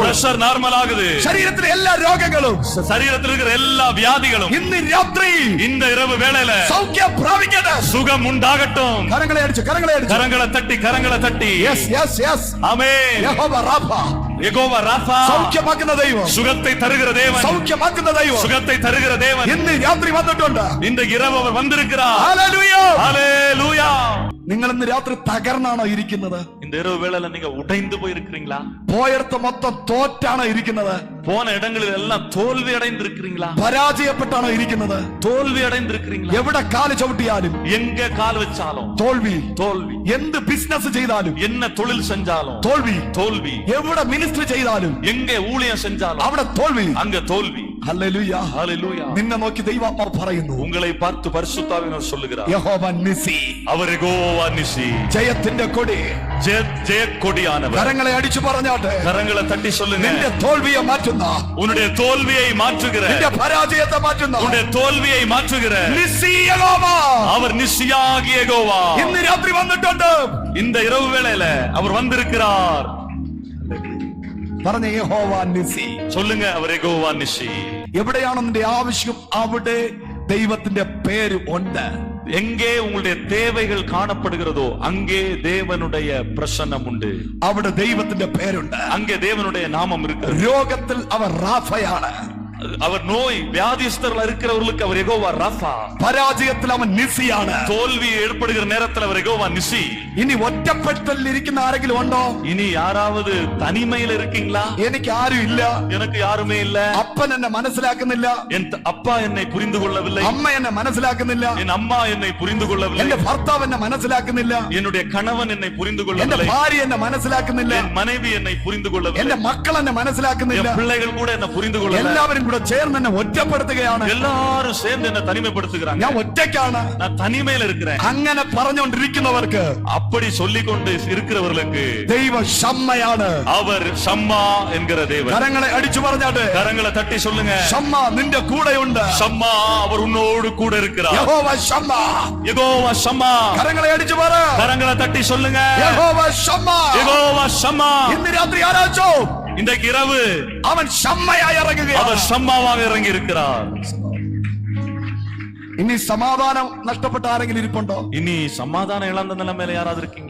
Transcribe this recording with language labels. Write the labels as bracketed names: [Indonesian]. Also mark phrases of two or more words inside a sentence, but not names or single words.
[Tamil] பிரஷர் நார்மல் ஆகுது. [Malayalam] ശരീരത്തിലെ എല്ലാ രോഗങ്ങളും [Tamil] சரீரத்தில் இருக்கிற எல்லா வியாதிகளும் [Malayalam] ഇന്ന് രാത്രി [Tamil] இந்த இரவு வேளையில [Malayalam] സൗഖ്യം പ്രാപിക്കട്ടെ. [Tamil] சுகம் உண்டாகட்டும். [Malayalam] കരങ്ങളെ അടിച്ച് കരങ്ങളെ അടിച്ച് [Tamil] கரங்களை தட்டி [English] yes yes yes. [Tamil] ஆமென். [Malayalam] യഹോവ റാഫ, [Tamil] யெகோவா ராஃபா, [Malayalam] സൗഖ്യമാക്കുന്ന ദൈവം, [Tamil] சுகத்தை தருகிற தேவன். [Malayalam] സൗഖ്യമാക്കുന്ന ദൈവം [Tamil] சுகத்தை தருகிற தேவன். [Malayalam] ഇന്ന് രാത്രി വന്നിട്ടുണ്ട്. [Tamil] இந்த இரவு அவர் வந்திருக்கிறார். [Malayalam] ഹല്ലേലൂയ. [Tamil] ஹalleluya. [Malayalam] നിങ്ങൾ ഇന്ന് രാത്രി തകർന്നാണോ ഇരിക്കുന്നത്? [Tamil] இந்த இரவு வேளையில நீங்க உடைந்து போய் இருக்கிறீங்களா? [Malayalam] പോയടത്ത് മൊത്തം തോറ്റാണോ ഇരിക്കുന്നത്? [Tamil] போன இடங்களில் எல்லாம் தோல்வி அடைந்து இருக்கிறீங்களா? [Malayalam] പരാജയപ്പെട്ടാണോ ഇരിക്കുന്നത്? [Tamil] தோல்வி அடைந்து இருக்கிறீங்களா? [Malayalam] എവിടെ കാല് ചവിട്ടിയാലും [Tamil] எங்க கால் வச்சாலும் [Malayalam] തോൽവി. [Tamil] தோல்வி. [Malayalam] എന്ത് ബിസിനസ് ചെയ്താലും [Tamil] என்ன தொழில் செஞ்சாலும் [Malayalam] തോൽവി. [Tamil] தோல்வி. [Malayalam] എവിടെ മിനിസ്റ്റർ ചെയ്താലും [Tamil] எங்க ஊழியம் செஞ்சாலும் [Malayalam] അവിടെ തോൽവി. [Tamil] அங்க தோல்வி. [Malayalam] ഹല്ലേലൂയ. [Tamil] ஹalleluya. [Malayalam] നിന്നെ നോക്കി ദൈവാത്മാവ് പറയുന്നു, [Tamil] உங்களை பார்த்து பரிசுத்தாவினர் சொல்லுகிறார், [Malayalam] യഹോവ നിസി, [Tamil] அவர் யெகோவா நிசி, [Malayalam] ജയത്തിന്റെ കൊടി. [Tamil] ஜெயக்கொடியானவர். [Malayalam] കരങ്ങളെ അടിച്ചു പറഞ്ഞാട്ടെ, [Tamil] கரங்களை தட்டி சொல்லுங்க, [Malayalam] നിന്റെ തോൽവിയെ മാറ്റുന്ന, [Tamil] உன்னுடைய தோல்வியை மாற்றுகிற, [Malayalam] നിന്റെ പരാജയത്തെ മാറ്റുന്ന [Tamil] உன்னுடைய தோல்வியை மாற்றுகிற [Malayalam] നിസി യഹോവ [Tamil] அவர் நிசியாகிய யெகோவா [Malayalam] ഇന്ന് രാത്രി വന്നിട്ടുണ്ട്. [Tamil] இந்த இரவு வேளையில அவர் வந்திருக்கிறார். [Malayalam] പറഞ്ഞ യഹോവ നിസി. [Tamil] சொல்லுங்க, அவர் யெகோவா நிசி. [Malayalam] എവിടെയാണോ നിന്റെ ആവശ്യം അവിടെ ദൈവത്തിന്റെ പേര് ഉണ്ട്. [Tamil] எங்கே உங்களுடைய தேவைகள் காணப்படுகிறதோ அங்கே தேவனுடைய பிரசன்னம் உண்டு. [Malayalam] അവിടെ ദൈവത്തിന്റെ പേരുണ്ട്. [Tamil] அங்கே தேவனுடைய நாமம் இருக்கு. [Malayalam] രോഗത്തിൽ അവർ റാഫയാണ്. [Tamil] அவர் நோய் வியாதிஸ்தர்கள் இருக்கிறவர்களுக்கு அவர் யெகோவா ராஃபா. [Malayalam] പരാജയത്തിൽ അവൻ നിസിയാണ്. [Tamil] தோல்வி ஏற்படுகிற நேரத்தில் அவர் யெகோவா நிசி. [Malayalam] ഇനി ഒറ്റപ്പെട്ടലിൽ ഇരിക്കുന്ന ആരെങ്കിലും ഉണ്ടോ? [Tamil] இனி யாராவது தனிமையில் இருக்கீங்களா? [Malayalam] എനിക്ക് ആരും ഇല്ല, [Tamil] எனக்கு யாருமே இல்ல, [Malayalam] അപ്പൻ എന്നെ മനസ്സിലാക്കുന്നില്ല, [Tamil] என் அப்பா என்னை புரிந்து கொள்ளவில்லை, [Malayalam] അമ്മ എന്നെ മനസ്സിലാക്കുന്നില്ല, [Tamil] என் அம்மா என்னை புரிந்து கொள்ளவில்லை, [Malayalam] എന്റെ ഭർത്താവ് എന്നെ മനസ്സിലാക്കുന്നില്ല, [Tamil] என்னுடைய கணவன் என்னை புரிந்து [Malayalam] എന്റെ [Tamil] கொள்ளவில்லை, [Malayalam] ഭാര്യ എന്നെ മനസ്സിലാക്കുന്നില്ല, [Tamil] என் மனைவி என்னை புரிந்து கொள்ளவில்லை, [Malayalam] എന്റെ മക്കൾ എന്നെ മനസ്സിലാക്കുന്നില്ല. [Tamil] என் பிள்ளைகள் கூட என்னை புரிந்து கொள்ளவில்லை. [Malayalam] എല്ലാവരും കൂടെ ചേർന്ന് എന്നെ ഒറ്റപ്പെടുത്തുകയാണ്. [Tamil] எல்லாரும் சேர்ந்து என்ன தனிமைப்படுத்துகிறாங்க. [Malayalam] ഞാൻ ഒറ്റയ്ക്കാണ്. [Tamil] நான் தனிமையில் இருக்கிறேன். [Malayalam] അങ്ങനെ പറഞ്ഞുകൊണ്ടിരിക്കുന്നവർക്ക് [Tamil] அப்படி சொல்லிக்கொண்டு இருக்கிறவர்களுக்கு [Malayalam] ദൈവ ഷമ്മയാണ്. [Tamil] அவர் ஷம்மா என்கிற தேவன். [Malayalam] കരങ്ങളെ അടിച്ചു പറഞ്ഞാട്ടെ, [Tamil] கரங்களை தட்டி சொல்லுங்க, [Malayalam] ഷമ്മ നിന്റെ കൂടെയുണ്ട്. [Tamil] ஷம்மா அவர் உன்னோடு கூட இருக்கிறார். [Malayalam] യഹോവ ഷമ്മ. [Tamil] யெகோவா ஷம்மா. [Malayalam] കരങ്ങളെ അടിച്ചു പറ, [Tamil] கரங்களை தட்டி சொல்லுங்க, [Malayalam] യഹോവ ഷമ്മ. [Tamil] யெகோவா ஷம்மா. [Malayalam] ഇന്ന് രാത്രി ആരാച്ചോ [Tamil] இன்றைக்கு இரவு [Malayalam] അവൻ ഷമ്മയായി ഇറങ്ങുകയാണ്. [Tamil] அவர் ஷம்மாவாக இறங்கி இருக்கிறார். [Malayalam] ഇനി സമാധാനം നഷ്ടപ്പെട്ട ആരെങ്കിലും ഇരിപ്പുണ്ടോ? [Tamil] இனி சமாதானம் இழந்த நிலைமையில யாராவது இருக்கீங்களா?